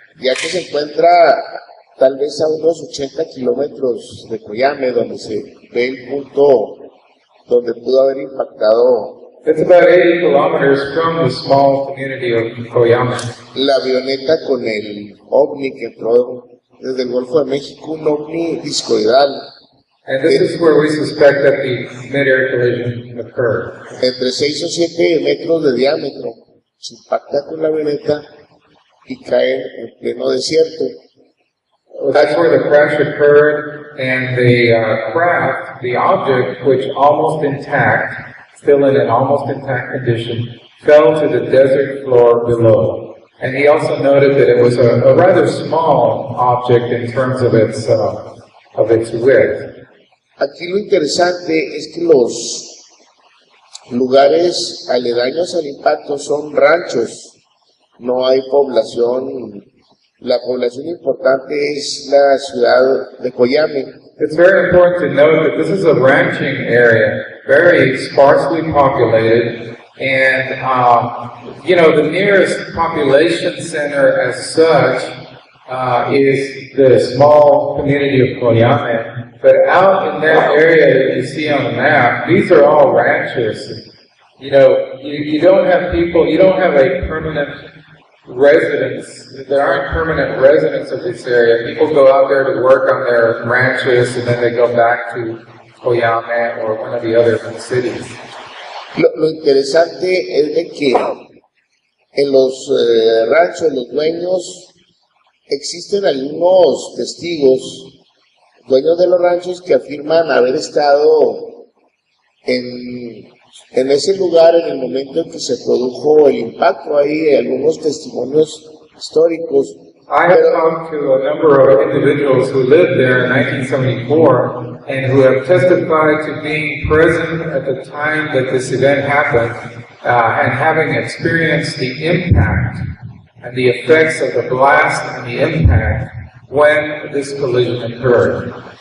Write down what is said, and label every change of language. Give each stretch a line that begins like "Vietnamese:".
Spanish: ya que se encuentra tal vez a unos 80 kilómetros de Coyame, donde se ve el punto donde pudo haber impactado
English: It's about 80 kilometers from the small community of Coyame.
Spanish: la avioneta con el ovni que entró desde el Golfo de México, un ovni discoidal
English: And this is where we suspect that the mid-air collision occurred.
Spanish: entre 6 o 7 metros de diámetro. Se impacta con la avioneta y cae en pleno desierto.
English: That's where the crash occurred, and the craft, the object, which almost intact, still in an almost intact condition, fell to the desert floor below. And he also noted that it was a rather small object in terms of its width.
Spanish: Aquí lo interesante es que los lugares aledaños al impacto son ranchos, no hay población. La población importante es la ciudad de Coyame.
English: It's very important to note that this is a ranching area, very sparsely populated, and the nearest population center as such is the small community of Coyame. But out in that area that you see on the map, these are all ranches. You don't have people, you don't have a permanent residents. There aren't permanent residents of this area. People go out there to work on their ranches, and then they go back to Coyame or one of the other cities.
Spanish: Lo interesante es de que en los ranchos, los dueños, existen algunos testigos, dueños de los ranchos, que afirman haber estado en ese lugar en el momento en que se produjo el impacto. Hay algunos testimonios históricos
English: I have talked to a number of individuals who lived there in 1974 and who have testified to being present at the time that this event happened and having experienced the impact and the effects of the blast and the impact when this collision occurred.